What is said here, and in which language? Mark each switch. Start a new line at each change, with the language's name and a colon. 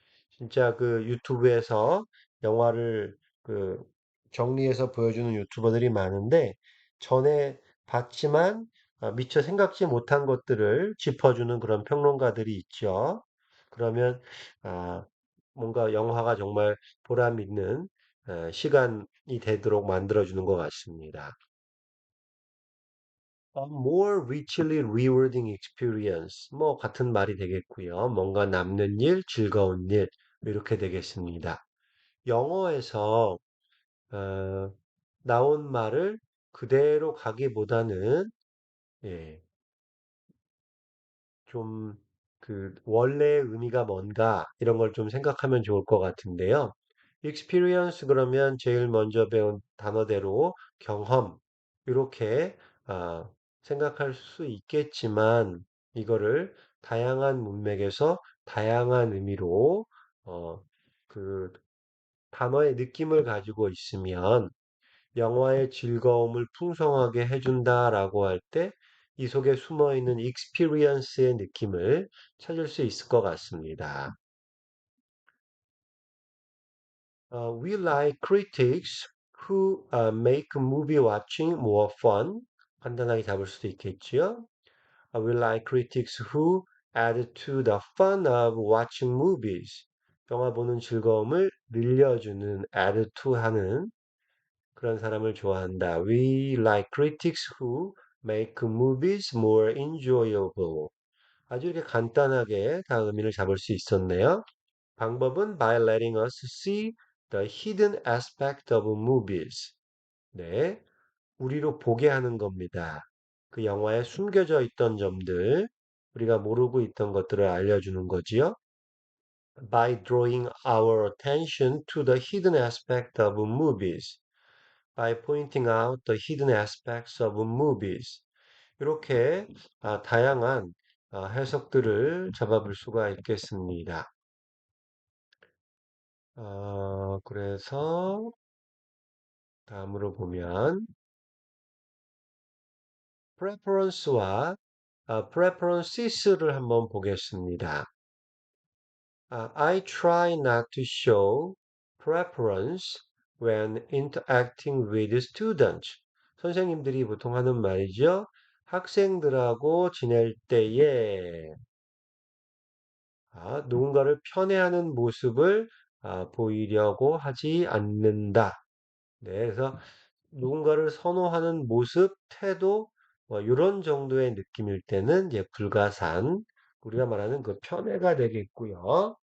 Korean: 진짜 그 유튜브에서 영화를 그 정리해서 보여주는 유튜버들이 많은데 전에 봤지만 미처 생각지 못한 것들을 짚어주는 그런 평론가들이 있죠. 그러면 아, 뭔가 영화가 정말 보람 있는 시간이 되도록 만들어주는 것 같습니다.
English: more richly rewarding experience.
Korean: 뭐 같은 말이 되겠고요. 뭔가 남는 일, 즐거운 일 이렇게 되겠습니다. 영어에서 어, 나온 말을 그대로 가기보다는 예, 좀 그 원래의 의미가 뭔가 이런 걸 좀 생각하면 좋을 것 같은데요. experience 그러면 제일 먼저 배운 단어대로 경험 이렇게 아, 생각할 수 있겠지만 이거를 다양한 문맥에서 다양한 의미로 어, 그 단어의 느낌을 가지고 있으면 영화의 즐거움을 풍성하게 해준다라고 할 때 이 속에 숨어 있는 experience의 느낌을 찾을 수 있을 것 같습니다.
English: We like critics who make movie watching more fun.
Korean: 간단하게 잡을 수도 있겠지요.
English: We like critics who add to the fun of watching movies.
Korean: 영화 보는 즐거움을 늘려주는
English: add to
Korean: 하는 그런 사람을 좋아한다.
English: We like critics who make movies more enjoyable.
Korean: 아주 이렇게 간단하게 다 의미를 잡을 수 있었네요. 방법은
English: by letting us see the hidden aspect of movies.
Korean: 네, 우리로 보게 하는 겁니다. 그 영화에 숨겨져 있던 점들, 우리가 모르고 있던 것들을 알려주는 거지요.
English: By drawing our attention to the hidden aspect of movies. By pointing out the hidden aspects of movies.
Korean: 이렇게 다양한 해석들을 잡아볼 수가 있겠습니다. 그래서 다음으로 보면 preference와 preferences를 한번 보겠습니다.
English: I try not to show preference when interacting with students.
Korean: 선생님들이 보통 하는 말이죠. 학생들하고 지낼 때에 누군가를 편애하는 모습을 보이려고 하지 않는다. 네, 그래서 누군가를 선호하는 모습, 태도, 뭐 이런 정도의 느낌일 때는 이제 불가산, 우리가 말하는 그 편애가 되겠고요.